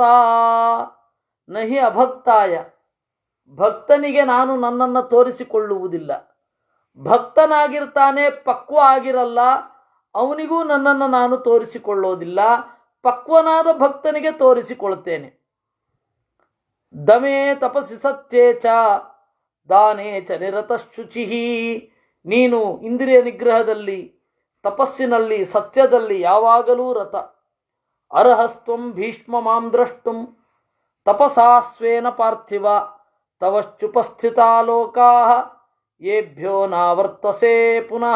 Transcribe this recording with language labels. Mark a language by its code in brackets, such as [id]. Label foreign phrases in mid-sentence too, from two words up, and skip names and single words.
[sa] ನಹಿ ಅಭಕ್ತಾಯ, [kn] ಭಕ್ತನಿಗೆ ನಾನು ನನ್ನನ್ನು ತೋರಿಸಿಕೊಳ್ಳುವುದಿಲ್ಲ. ಭಕ್ತನಾಗಿರ್ತಾನೆ, ಪಕ್ವ ಆಗಿರಲ್ಲ, ಅವನಿಗೂ ನನ್ನನ್ನು ನಾನು ತೋರಿಸಿಕೊಳ್ಳೋದಿಲ್ಲ. ಪಕ್ವನಾದ ಭಕ್ತನಿಗೆ ತೋರಿಸಿಕೊಳ್ತೇನೆ. [sa] ದಮೇ ತಪಸ್ಸಿ ಸತ್ಯೇ ಚ ದಾನೇ ಚ ನಿರತಶುಚಿ. [kn] ನೀನು ಇಂದ್ರಿಯ ನಿಗ್ರಹದಲ್ಲಿ, ತಪಸ್ಸಿನಲ್ಲಿ, ಸತ್ಯದಲ್ಲಿ ಯಾವಾಗಲೂ ರತ. [sa] ಅರ್ಹಸ್ತ್ವಂ ಭೀಷ್ಮ ಮಾಂ ದ್ರಷ್ಟುಂ ತಪಸಾ ಸ್ವೇನ ಪಾರ್ಥಿವ ತವಶ್ಚುಪಸ್ಥಿತಾ ಲೋಕಾಃ ಯೇಭ್ಯೋ ನಾವರ್ತಸೆ ಪುನಃ.